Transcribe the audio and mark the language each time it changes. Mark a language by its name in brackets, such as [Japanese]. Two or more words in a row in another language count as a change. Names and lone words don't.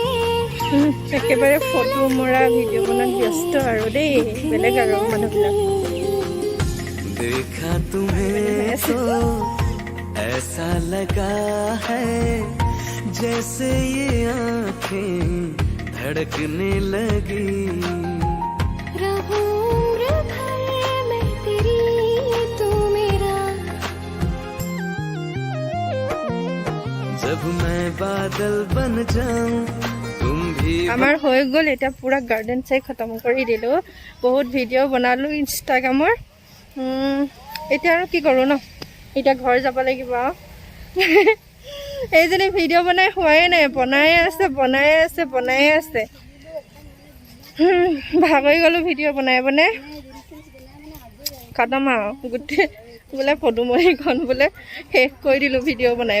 [Assamese] একেবাৰে ফটো মৰা ভিডিঅ' বনাত ব্যস্ত আৰু দেই, বেলেগ আৰু মানুহবিলাক। [Hindi] देखा तुम्हें तो ऐसा लगा है जैसे ये आँखें धड़कने लगी। रहूं उम्र भर मैं तेरी, तू मेरा जब मैं बादल बन जाऊं तुम भी [Assamese] আমাৰ হৈ গ'ল এতিয়া পুৰা গাৰ্ডেন চাই খতম কৰি দিলোঁ বহুত ভিডিঅ' বনালোঁ ইনষ্টাগ্ৰামৰ এতিয়া আৰু কি কৰোঁ ন এতিয়া ঘৰ যাব লাগিব এইজনী ভিডিঅ' বনাই হোৱাই নাই বনাই আছে ভাগৰি গ'লোঁ ভিডিঅ' বনাই খতম আৰু গোটেই বোলে পদুমণিখন বোলে শেষ কৰি দিলোঁ ভিডিঅ' বনাই